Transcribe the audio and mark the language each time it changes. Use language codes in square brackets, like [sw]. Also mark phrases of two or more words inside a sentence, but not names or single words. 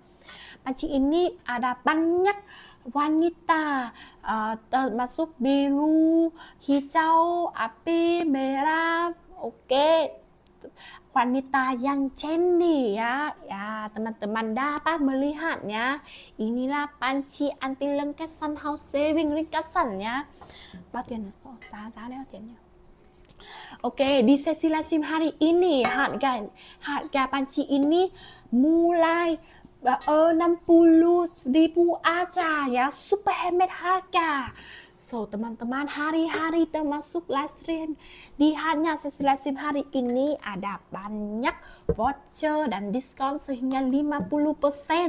[id] Panci ini ada banyak wanita termasuk biru, hijau, api, merah. Oke, wanita yang trendy ya. Ya, teman-teman dapat melihatnya. Inilah panci anti lengket Sunhouse Saving ringkasannya. [vi] Bao tiền? Giá đấy bao tiền nhỉ? [id] Oke, di sesi [en] live stream [id] hari ini harga panci ini mulai 60.000 aja ya, super hemat harga. So teman-teman hari-hari termasuk [en] live stream [id] di hanya sesi [en] live stream [id] hari ini ada banyak voucher dan diskon sehingga 50%.